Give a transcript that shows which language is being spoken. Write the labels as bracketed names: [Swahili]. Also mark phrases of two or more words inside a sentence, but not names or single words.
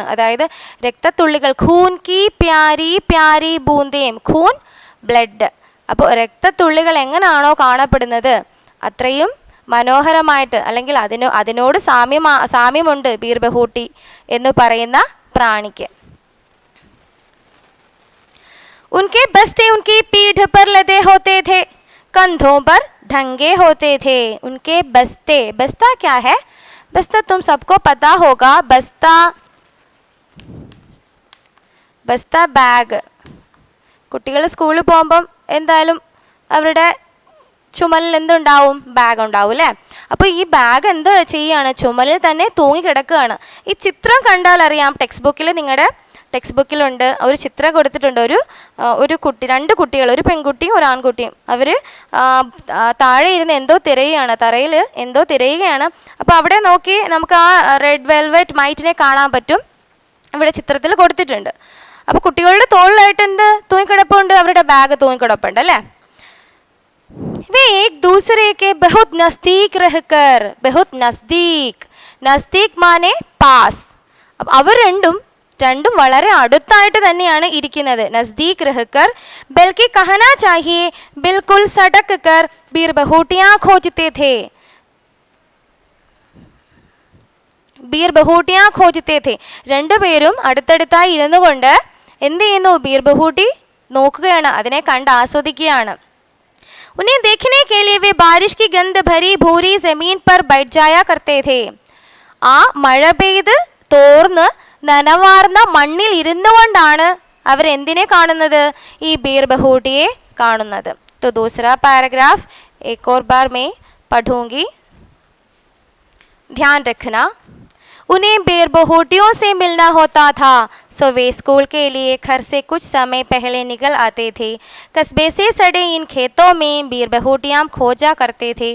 [Malayalam] അതായത് രക്തത്തുള്ളികൾ. [Hindi] खून की प्यारी प्यारी बूंदें. [Malayalam] ഖൂൻ ബ്ലഡ്. അപ്പോൾ രക്തത്തുള്ളികൾ എങ്ങനെയാണോ കാണപ്പെടുന്നത് അത്രയും മനോഹരമായിട്ട്, അല്ലെങ്കിൽ അതിനോട് സാമ്യമുണ്ട് ബീർബഹൂട്ടി എന്ന് പറയുന്ന പ്രാണിക്ക്. [Hindi] उनके बस्ते उनकी पीठ पर लदे होते थे, कंधों पर ढंगे होते थे. उनके बस्ते, बस्ता क्या है? बस्ता तुम सबको पता होगा. बस्ता, [Malayalam] ബസ്ത ബാഗ്. കുട്ടികൾ സ്കൂളിൽ പോകുമ്പം എന്തായാലും അവരുടെ ചുമലിൽ എന്തുണ്ടാവും? ബാഗ് ഉണ്ടാവും അല്ലേ? അപ്പോൾ ഈ ബാഗ് എന്ത് ചെയ്യുകയാണ്? ചുമലിൽ തന്നെ തൂങ്ങി കിടക്കുകയാണ്. ഈ ചിത്രം കണ്ടാൽ അറിയാം. ടെക്സ്റ്റ് ബുക്കിൽ, നിങ്ങളുടെ ടെക്സ്റ്റ് ബുക്കിലുണ്ട്, ഒരു ചിത്രം കൊടുത്തിട്ടുണ്ട്. ഒരു കുട്ടി, രണ്ട് കുട്ടികൾ, ഒരു പെൺകുട്ടിയും ഒരു ആൺകുട്ടിയും. അവർ താഴെ ഇരുന്ന് എന്തോ തിരയുകയാണ്, തറയിൽ എന്തോ തിരയുകയാണ്. അപ്പോൾ അവിടെ നോക്കി നമുക്ക് ആ [English] red velvet [Malayalam] മൈറ്റിനെ കാണാൻ പറ്റും. ഇവിടെ ചിത്രത്തിൽ കൊടുത്തിട്ടുണ്ട്. അപ്പോൾ കുട്ടികളുടെ തോളിലായിട്ട് എന്ത് തൂങ്ങിക്കിടപ്പുണ്ട്? അവരുടെ ബാഗ് തൂങ്ങിക്കിടപ്പുണ്ട് അല്ലേ? [Hindi] वे एक दूसरे के बहुत नज़दीक रहकर, बहुत नज़दीक, नज़दीक माने പാസ്. [Malayalam] അപ്പം അവർ രണ്ടും വളരെ അടുത്തായിട്ട് തന്നെയാണ് ഇരിക്കുന്നത്. [Hindi] നസ്ദീക് रहकर, बल्कि कहना चाहिए बिल्कुल सटक कर बीरबहुटियाँ खोजते थे, बीरबहुटियाँ खोजते थे. [Malayalam] രണ്ടുപേരും അടുത്തടുത്തായി ഇരുന്നു കൊണ്ട് എന്ത് ചെയ്യുന്നു? ബീർബഹൂട്ടി നോക്കുകയാണ്, അതിനെ കണ്ട് ആസ്വദിക്കുകയാണ്. [Hindi] उन्हें देखने के लिए वे बारिश की गंध भरी भूरी जमीन पर बैठ जाया करते थे. [Malayalam] ആ മഴ പെയ്ത് തോർന്ന് നനവാർന്ന മണ്ണിൽ ഇരുന്നു കൊണ്ടാണ് അവർ എന്തിനെ കാണുന്നത്? ഈ ബീർബഹൂട്ടിയെ കാണുന്നത്. [Hindi] तो दूसरा पैराग्राफ एक और बार मैं पढ़ूंगी, ध्यान रखना. उन्हें बीरबहुटियों से मिलना होता था, सो वे स्कूल के लिए घर से कुछ समय पहले निकल आते थे. कस्बे से सड़े इन खेतों में बीरबहुटियाँ खोजा करते थे.